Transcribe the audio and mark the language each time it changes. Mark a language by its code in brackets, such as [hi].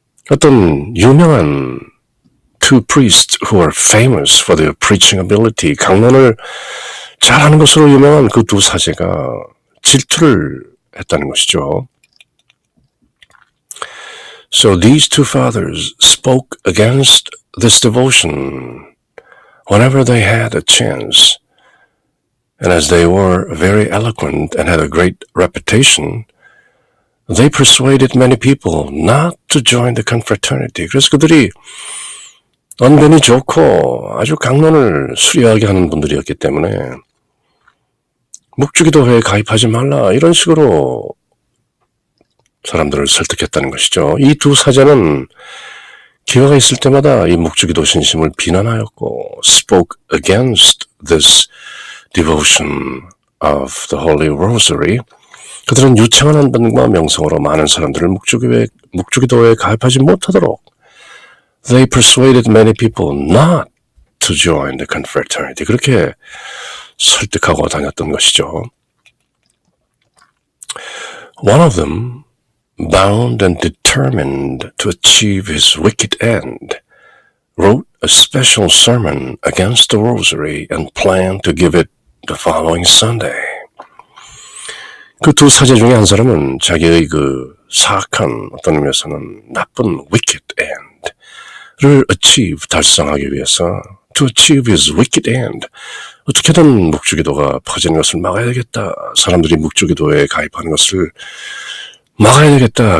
[ko] 어떤 유명한 [en] two priests who are famous for their preaching ability, [ko] 강론을 잘하는 것으로 유명한 그 두 사제가 질투를 했다는 것이죠. [en] So these two fathers spoke against this devotion whenever they had a chance. And as they were very eloquent and had a great reputation, they persuaded many people not to join the confraternity. [ko] 그래서 그들이 언변이 좋고 아주 강론을 수려하게 하는 분들이었기 때문에 묵주기도회에 가입하지 말라 이런 식으로 사람들을 설득했다는 것이죠. 이 두 사제는 기회가 있을 때마다 이 묵주기도 신심을 비난하였고 [en] spoke against this devotion of the Holy Rosary. [ko] 그들은 유창한 한번과 명성으로 많은 사람들을 묵주기도회에 가입하지 못하도록 [en] they persuaded many people not to join the confraternity. [ko] 그렇게 설득하고 다녔던 것이죠. [en] One of them, bound and determined to achieve his wicked end, wrote a special sermon against the Rosary and planned to give it the following Sunday. [ko] 그 두 사제 중에 한 사람은 자기의 그 사악한 어떤 의미에서는 나쁜 wicked end를 달성하기 위해서 [en] to achieve his wicked end [ko] 어떻게든 묵주기도가 퍼지는 것을 막아야 되겠다. 사람들이 묵주기도에 가입하는 것을 막아야 되겠다.